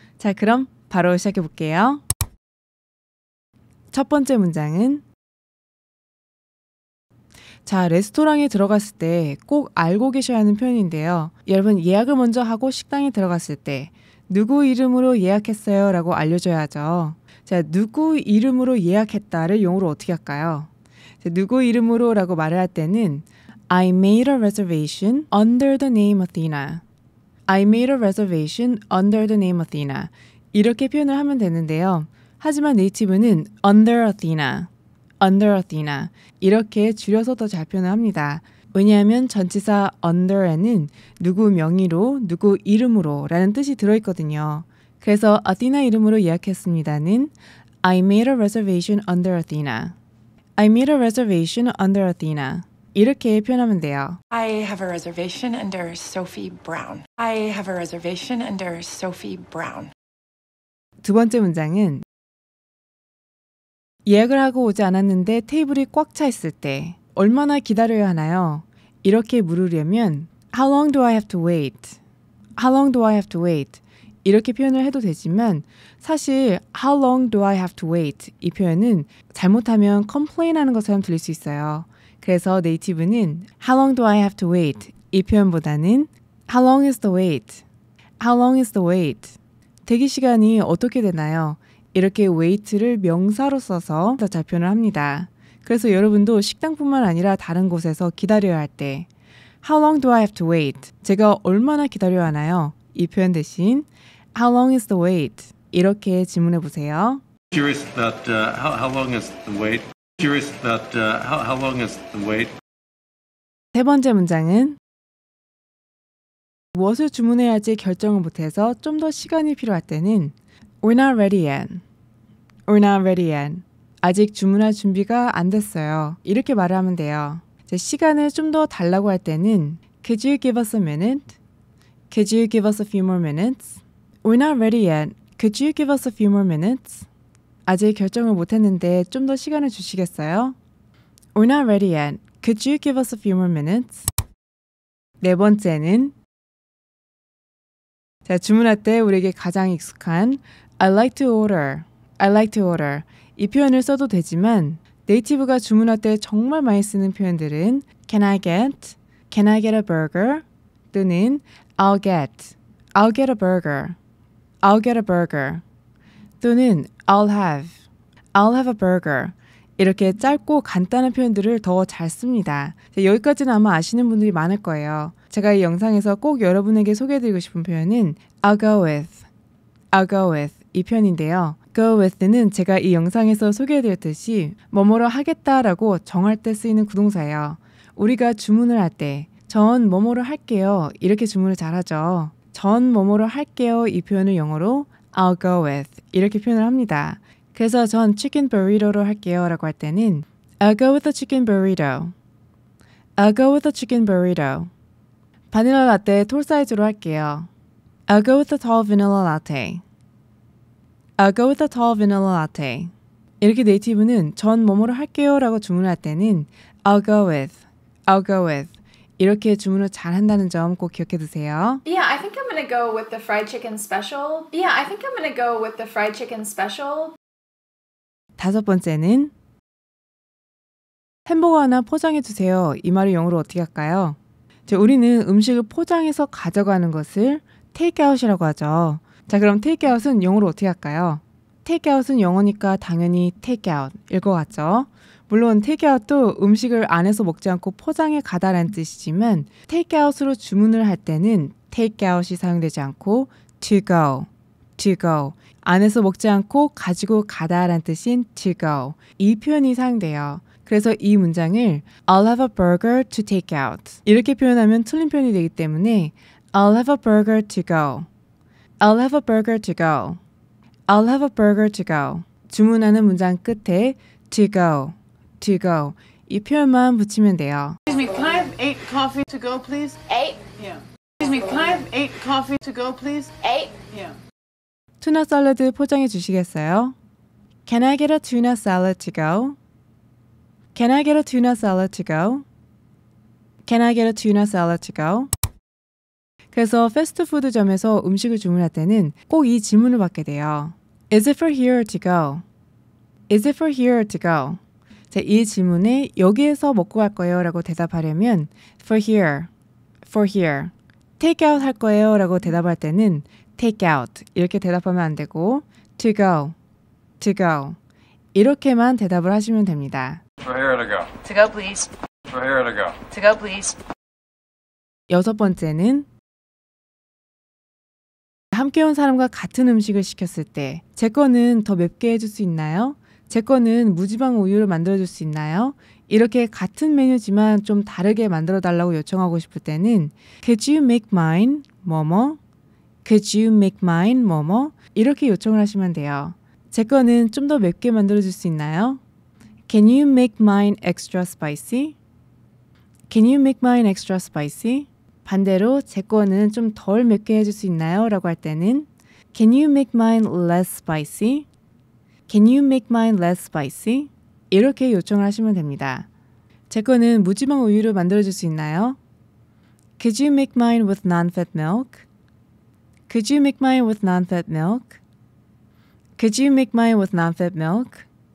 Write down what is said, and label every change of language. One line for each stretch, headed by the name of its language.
Korean: 자, 그럼 바로 시작해 볼게요. 첫 번째 문장은 레스토랑에 들어갔을 때 꼭 알고 계셔야 하는 표현인데요. 여러분 예약을 먼저 하고 식당에 들어갔을 때 누구 이름으로 예약했어요? 라고 알려줘야 하죠. 자, 누구 이름으로 예약했다를 영어로 어떻게 할까요? 자, 누구 이름으로 라고 말을 할 때는
English: I made a reservation under the name Athena. I made a reservation under the name Athena.
Korean: 이렇게 표현을 하면 되는데요. 하지만 네이티브는
English: under Athena, under Athena
Korean: 이렇게 줄여서 더 잘 표현을 합니다. 왜냐하면 전치사 under에는 누구 명의로, 누구 이름으로 라는 뜻이 들어있거든요. 그래서 Athena 이름으로 예약했습니다는
English: I made a reservation under Athena. I made a reservation under Athena.
Korean: 이렇게 표현하면 돼요.
English: I have a reservation under Sophie Brown. I have a reservation under Sophie Brown.
Korean: 두 번째 문장은 예약을 하고 오지 않았는데 테이블이 꽉 차 있을 때 얼마나 기다려야 하나요? 이렇게 물으려면
English: How long do I have to wait? How long do I have to wait?
Korean: 이렇게 표현을 해도 되지만 사실
English: How long do I have to wait?
Korean: 이 표현은 잘못하면 complain 하는 것처럼 들릴 수 있어요. 그래서 네이티브는
English: How long do I have to wait?
Korean: 이 표현보다는
English: How long is the wait? How long is the wait?
Korean: 대기 시간이 어떻게 되나요? 이렇게 wait를 명사로 써서 더 잘 표현을 합니다. 그래서 여러분도 식당뿐만 아니라 다른 곳에서 기다려야 할 때
English: How long do I have to wait?
Korean: 제가 얼마나 기다려야 하나요? 이 표현 대신
English: How long is the wait?
Korean: 이렇게 질문해 보세요.
English: Curious about how long is the wait? Curious about how long is the wait?
Korean: 세 번째 문장은 무엇을 주문해야 할지 결정을 못해서 좀 더 시간이 필요할 때는
English: We're not ready yet. We're not ready yet.
Korean: 아직 주문할 준비가 안 됐어요. 이렇게 말을 하면 돼요. 시간을 좀 더 달라고 할 때는
English: Could you give us a minute? Could you give us a few more minutes? We're not ready yet. Could you give us a few more minutes?
Korean: 아직 결정을 못했는데 좀 더 시간을 주시겠어요?
English: We're not ready yet. Could you give us a few more minutes?
Korean: 네 번째는 주문할 때 우리에게 가장 익숙한
English: I like to order, I like to order
Korean: 이 표현을 써도 되지만 네이티브가 주문할 때 정말 많이 쓰는 표현들은
English: Can I get a burger?
Korean: 또는
English: I'll get a burger, I'll get a burger 또는 I'll have a burger
Korean: 이렇게 짧고 간단한 표현들을 더 잘 씁니다. 여기까지는 아마 아시는 분들이 많을 거예요. 제가 이 영상에서 꼭 여러분에게 소개해드리고 싶은 표현은
English: I'll go with
Korean: 이 표현인데요. go with는 제가 이 영상에서 소개해드렸듯이 뭐뭐를 하겠다라고 정할 때 쓰이는 구동사예요. 우리가 주문을 할 때 전 뭐뭐를 할게요 이렇게 주문을 잘 하죠. 전 뭐뭐를 할게요 이 표현을 영어로
English: I'll go with
Korean: 이렇게 표현을 합니다. 그래서 전 치킨 burrito로 할게요 라고 할 때는
English: I'll go with a chicken burrito.
Korean: I'll go with a chicken burrito. 바닐라 라떼 톨 사이즈로 할게요. I'll go with a tall vanilla latte. I'll go with a tall vanilla latte. 이렇게 네이티브는 전 뭐뭐를 할게요 라고 주문할 때는
English: I'll go with
Korean: 이렇게 주문을 잘 한다는 점 꼭 기억해 두세요.
English: Yeah, I think I'm gonna go with the fried chicken special. Yeah, I think I'm gonna go with the fried chicken special.
Korean: 다섯 번째는 햄버거 하나 포장해 주세요. 이 말을 영어로 어떻게 할까요? 우리는 음식을 포장해서 가져가는 것을 테이크아웃이라고 하죠. 자, 그럼 테이크아웃은 영어로 어떻게 할까요? 테이크아웃은 영어니까 당연히 테이크아웃일 것 같죠? 물론 테이크아웃도 음식을 안에서 먹지 않고 포장해 가다라는 뜻이지만 테이크아웃으로 주문을 할 때는 테이크아웃이 사용되지 않고
English: to go
Korean: 안에서 먹지 않고 가지고 가다라는 뜻인 to go 이 표현이 사용돼요. 그래서 이 문장을
English: I'll have a burger to take out
Korean: 이렇게 표현하면 틀린 표현이 되기 때문에
English: I'll have a burger to go. I'll have a burger to go. I'll have a burger to go.
Korean: 주문하는 문장 끝에
English: to go, to go
Korean: 이 표현만 붙이면 돼요.
English: Excuse me, can I have 8 coffee to go, please? 8? Yeah. Excuse me, can I have 8 coffee to go, please? 8? Yeah.
Korean: 투나 샐러드 포장해 주시겠어요?
English: Can I get a tuna salad to go? Can I get a tuna salad to go? Can I get a tuna salad to go?
Korean: 그래서 패스트푸드점에서 음식을 주문할 때는 꼭 이 질문을 받게 돼요.
English: Is it for here to go? Is it for here to go?
Korean: 자, 이 질문에 여기에서 먹고 갈 거예요 라고 대답하려면
English: for here, for here.
Korean: take out 할 거예요 라고 대답할 때는 take out 이렇게 대답하면 안 되고
English: to go, to go
Korean: 이렇게만 대답을 하시면 됩니다.
English: For here to go. To go, please. For here to go. To go, please.
Korean: 여섯 번째는 함께 온 사람과 같은 음식을 시켰을 때 제 거는 더 맵게 해줄 수 있나요? 제 거는 무지방 우유를 만들어줄 수 있나요? 이렇게 같은 메뉴지만 좀 다르게 만들어 달라고 요청하고 싶을 때는
English: Could you make mine
Korean: 뭐뭐?
English: Could you make mine
Korean: 뭐뭐? 이렇게 요청을 하시면 돼요. 제 거는 좀 더 맵게 만들어줄 수 있나요?
English: Can you make mine extra spicy? Can you make mine extra spicy?
Korean: 반대로 제 거는 좀 덜 맵게 해줄 수 있나요? 라고 할 때는
English: Can you make mine less spicy? Can you make mine less spicy?
Korean: 이렇게 요청을 하시면 됩니다. 제 거는 무지방 우유로 만들어줄 수 있나요?
English: Could you make mine with non-fat milk? Could you make mine with non-fat milk? Could you make mine with non-fat milk?